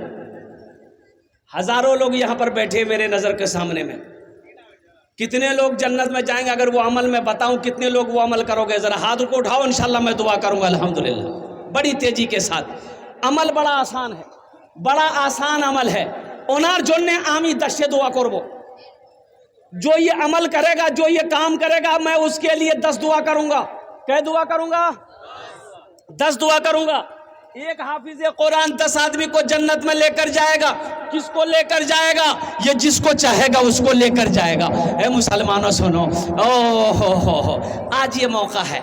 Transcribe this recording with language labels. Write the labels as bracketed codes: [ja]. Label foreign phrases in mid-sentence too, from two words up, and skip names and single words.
[ur] ہزاروں لوگ یہاں پر بیٹھے میرے نظر کے سامنے میں، کتنے لوگ جنت میں جائیں گے؟ اگر وہ عمل میں بتاؤں کتنے لوگ وہ عمل کرو گے؟ ذرا ہاتھ کو اٹھاؤ، انشاءاللہ میں دعا کروں گا الحمدللہ بڑی تیزی کے ساتھ۔ عمل بڑا آسان ہے، بڑا آسان عمل ہے۔ [bn] ওনার জন্য আমি দেশে দোয়া করব, [ur] جو یہ عمل کرے گا، جو یہ کام کرے گا، میں اس کے لیے 10 دعا کروں گا. کیا دعا کروں گا؟ 10 دعا کروں گا. ایک حافظ قرآن 10 آدمی کو جنت میں لے کر جائے گا. کس کو لے کر جائے گا؟ یہ جس کو چاہے گا اس کو لے کر جائے گا. اے مسلمانوں سنو، ہو آج یہ موقع ہے.